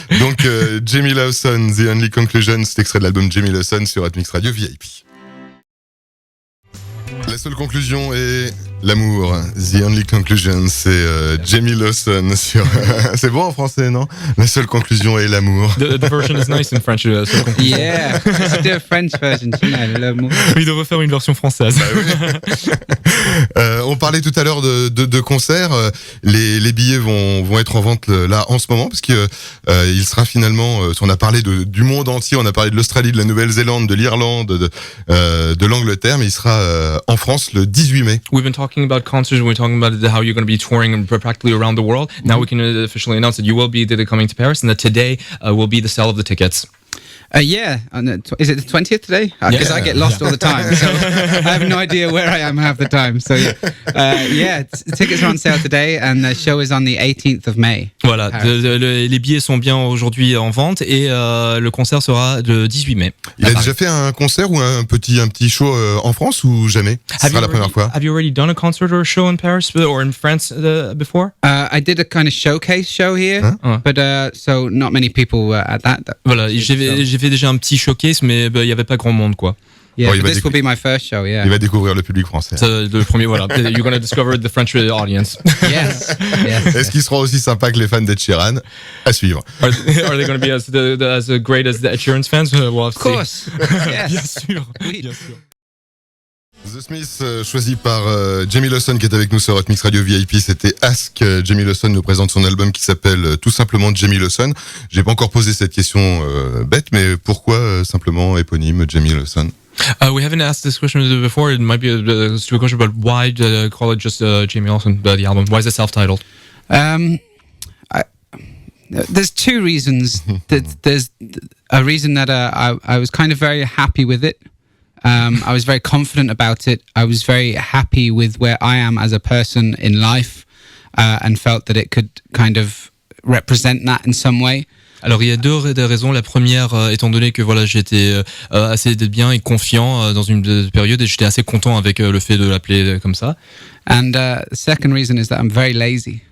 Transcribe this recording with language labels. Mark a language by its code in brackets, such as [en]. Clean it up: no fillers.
[fr] Donc, Jamie Lawson, The Only Conclusion, c'est extrait de l'album Jamie Lawson sur Hotmixradio VIP. La seule conclusion est l'amour. The Only Conclusion, c'est Jamie Lawson sur. C'est bon en français, non? La seule conclusion est l'amour. [en] The version is nice in French. Yeah, let's do a French version. [fr] L'amour. Oui, de refaire une version française. Bah oui. On parlait tout à l'heure de concerts. Les billets vont être en vente là en ce moment parce que il sera finalement. On a parlé du monde entier. On a parlé de l'Australie, de la Nouvelle-Zélande, de l'Irlande, de l'Angleterre, mais il sera en France le 18 mai. [en] We've been talking about concerts. We're talking about how you're going to be touring practically around the world. Now we can officially announce that you will be coming to Paris and that today will be the sale of the tickets. Yeah, is it the 20th today? Because I get lost all the time, so I have no idea where I am half the time. So tickets are on sale today, and the show is on the 18th of May. [fr] Voilà, les billets sont bien aujourd'hui en vente et le concert sera le 18 mai. Il a déjà fait un concert ou un petit show en France ou jamais? Ce sera la première fois. [en] Have you already done a concert or a show in Paris or in France before? I did a kind of showcase show here, but so not many people were at that. [fr] Voilà, j'ai fait déjà un petit showcase, mais il y avait pas grand monde, quoi. [en] Yeah, this will be my first show. Yeah. [fr] Il va découvrir le public français. Le premier, voilà. [en] You're going to discover the French audience. Yes. [fr] Est-ce qu'il sera aussi sympa que les fans d'Ed Sheeran? À suivre. [en] Are they going to be as great as the Ed Sheeran's fans? Well, of course. Yes. [fr] Bien sûr. Oui. Bien sûr. The Smiths, choisi par Jamie Lawson qui est avec nous sur Hotmixradio VIP, c'était Ask. Jamie Lawson nous présente son album qui s'appelle tout simplement Jamie Lawson. J'ai pas encore posé cette question bête, mais pourquoi simplement éponyme Jamie Lawson? [en] We haven't asked this question before. It might be a stupid question, but why call it just Jamie Lawson, the album? Why is it self-titled? There's two reasons. There's a reason that I was kind of very happy with it. I was very confident about it. I was very happy with where I am as a person in life, and felt that it could kind of represent that in some way. [fr] Alors il y a deux raisons. La première, étant donné que voilà, j'étais assez bien et confiant dans une période et j'étais assez content avec le fait de l'appeler comme ça. [en] And the second reason is that I'm very lazy.